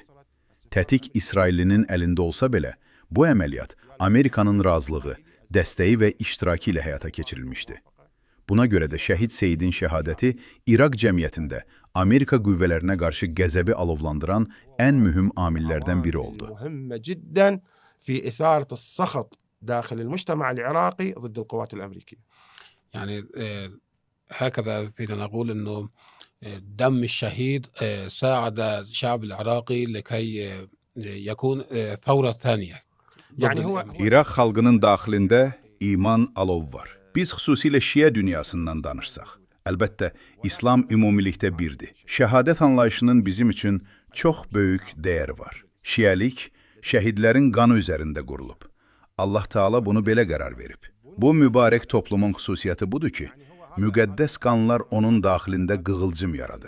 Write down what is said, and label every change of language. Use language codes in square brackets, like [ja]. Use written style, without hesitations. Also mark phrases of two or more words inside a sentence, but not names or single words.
[az] Tətik İsraillinin əlində olsa belə, bu əməliyyat Amerikanın razılığı, dəstəyi və iştirakı ilə həyata keçirilmişdi. Buna görə də şəhid Seyidin şəhadəti İraq cəmiyyətində Amerika qüvvələrinə qarşı qəzəbi alovlandıran ən mühüm amillərdən biri oldu. [ar] مهمة جدا في إثارة السخط داخل المجتمع العراقي ضد القوات الأمريكية. يعني هكذا فينا نقول أنه دم الشهيد ساعد الشعب العراقي لكي يكون ثورة ثانية. يعني هو [az] İraq xalqının daxilində iman alov var. Biz xüsusilə Şiə dünyasından danışsaq, əlbəttə, İslam ümumilikdə birdir. Şəhadət anlayışının bizim üçün çox böyük dəyəri var. Şiəlik, şəhidlərin qanı üzərində qurulub. Allah Taala bunu belə qərar verib. Bu mübarək toplumun xüsusiyyəti budur ki, müqəddəs qanlar onun daxilində qığılcım yaradır.